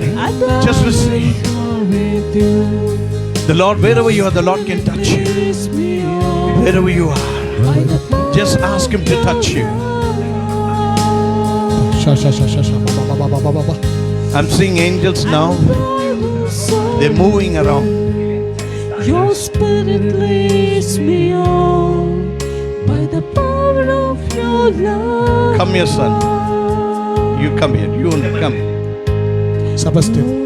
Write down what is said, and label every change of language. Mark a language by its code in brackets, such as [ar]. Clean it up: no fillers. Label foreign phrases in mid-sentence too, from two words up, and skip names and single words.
[en] Just receive. The Lord, wherever you are, the Lord can touch you. Wherever you are, just ask Him to touch you. Sha, sha, sha, sha, sha, ba, ba, ba, ba, ba, ba, ba. I'm seeing angels now. They're moving around. Your spirit leads me on by the power of your love. Come here, son. You come here. You come. Sebastian.